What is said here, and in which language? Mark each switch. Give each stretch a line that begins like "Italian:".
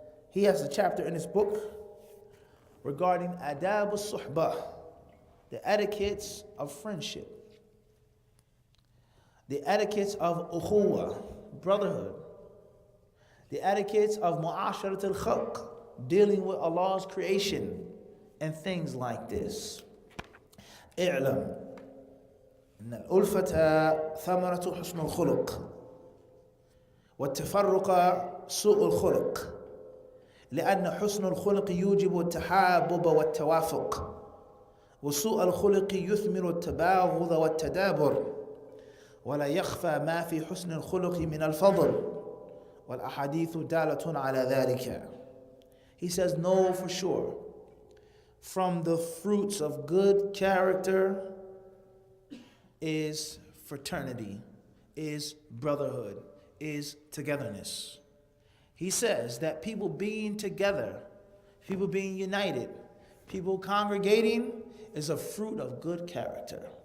English: He has a chapter in his book regarding Adab al-Suhbah, the etiquettes of friendship, the etiquettes of Ukhuwa, brotherhood, the etiquettes of Mu'asharat al-Khalq, dealing with Allah's creation, and things like this.
Arabic: اعلم أن الألفة ثمرة حسن الخلق والتفرق سوء الخلق لأن حسن الخلق يوجب التحابب والتوافق وسوء الخلق يثمر التباغض والتدابر ولا يخفى ما في حسن الخلق من الفضل والأحاديث دالة على ذلك.
English: He says, know for sure, from the fruits of good character is fraternity, is brotherhood, is togetherness. He says that people being together, people being united, people congregating is a fruit of good character.